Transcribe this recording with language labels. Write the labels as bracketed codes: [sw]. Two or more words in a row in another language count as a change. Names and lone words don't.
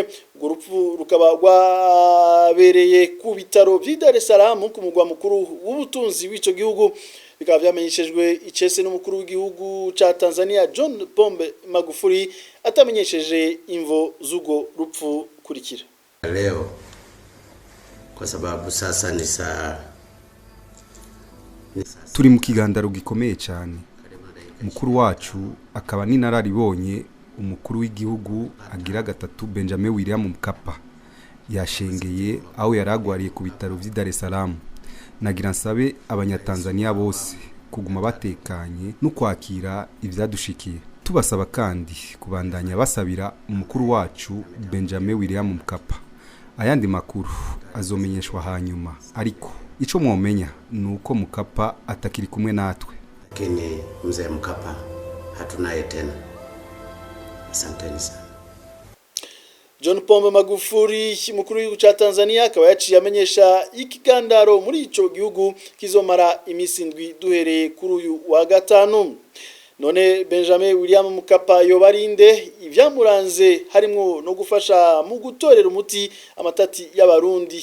[rn] Urwo rupfu rukaba rwabereye ku bitaro vy'i Dar es Salaam ku mugwa mukuru w'ubutunzi w'ico gihugu. Bikaba vyamenyeshejwe icese n'umukuru w'igihugu ca Tanzaniya John Pombe Magufuli atamenyesheje imvo z'urwo rupfu kurikira. [sw] Leo kwa sababu sasa ni saa [rn] turi mu kigandaro gikomeye cyane. Mukuru wacu akaba ninararibonye umukuru w'igihugu agira gatatu Benjamin Mkapa yashengeye aho yaragwariye ku bitaro vy'i Dar es Salaam. Nagira nsabe abanyatanzaniya bose kuguma batekanye no kwakira ivyadushikiye. Tubasaba kandi kubandanya basabira umukuru wacu Benjamin Mkapa. Ayandi makuru azomenyeshwa hanyuma, ariko ico mwomenya nuko Mkapa atakiri kumwe natwe. [sw] Lakini mzee Mkapa hatunaye tena. Asanteni sana. [rn] John Pombe Magufuli mukuru w'igihugu ca Tanzaniya akaba yaciye amenyesha ikigandaro muri ico gihugu kizomara imisi ndwi duhereye kuri uyu wa gatanu. None Benjamin Mkapa yobarinde ivyamuranze harimwo no gufasha mu gutorera umuti amatati y'abarundi.